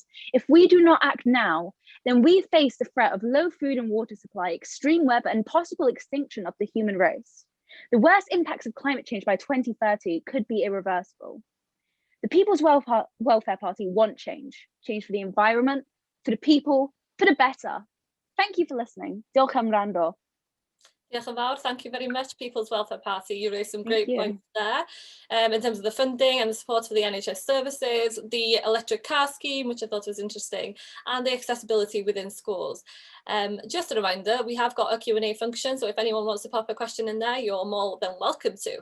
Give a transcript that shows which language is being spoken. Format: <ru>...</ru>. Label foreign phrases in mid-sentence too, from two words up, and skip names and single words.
<en>If we do not act now, then we face the threat of low food and water supply, extreme weather, and possible extinction of the human race. The worst impacts of climate change by 2030 could be irreversible. The People's Welfare Party want change for the environment, for the people, for the better. Thank you for listening.</en> <cy>Diolch am wrando. Diolch yn fawr.</cy> <en>Thank you very much, People's Welfare Party. You raised some great points there in terms of the funding and the support for the NHS services, the electric car scheme, which I thought was interesting, and the accessibility within schools. Just a reminder, we have got a Q&A function, so if anyone wants to pop a question in there, you're more than welcome to.</en>